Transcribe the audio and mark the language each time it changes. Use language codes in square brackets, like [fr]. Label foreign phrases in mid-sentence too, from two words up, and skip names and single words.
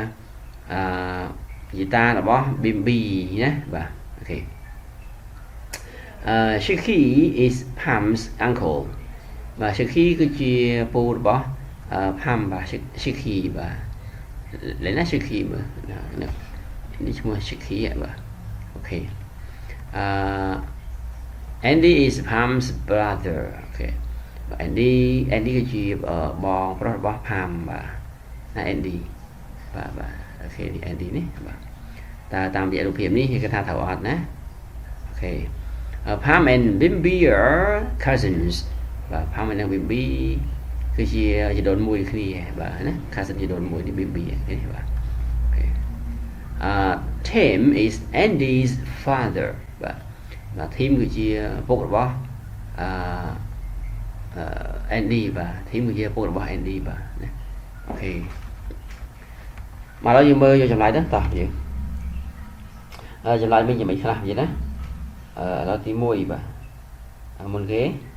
[km] យីតារបស់ Bimbi ណាបាទអូខេ [en] Shiki is Pam's uncle [km] បាទ Shiki គឺជាពូរបស់ Pam បាទ Shiki បាទលេណា Shiki មើលនេះឈ្មោះ Shiki បាទអូខេ Andy [en] is Pam's brother [km] អូខេ Andy គឺជាបងប្រុសរបស់ Pam បាទណា Andy បាទអូ ខេនេះ Andy នេះបាទតើតាមរយៈរូបភាពនេះគេថាត្រូវអត់ណាអូខេ [en] Pam and Bimbi are cousins [km] បាទ Pam និង Bimbi គឺជាជីដូនមួយគ្នាបាទណា cousin ជីដូនមួយនេះ Bimbi នេះបាទអូខេ [en] Tim is Andy's father [km] បាទTim គឺជាពុករបស់ Andy បាទ Tim គឺជាពុករបស់ Andy បាទណាអូខេមកដល់យើងមើលយកចម្លើយទៅតោះយើងចម្លើយវិញយ៉ាងម៉េចខ្លះវិញណាឥឡូវទី1បាទមុនគេ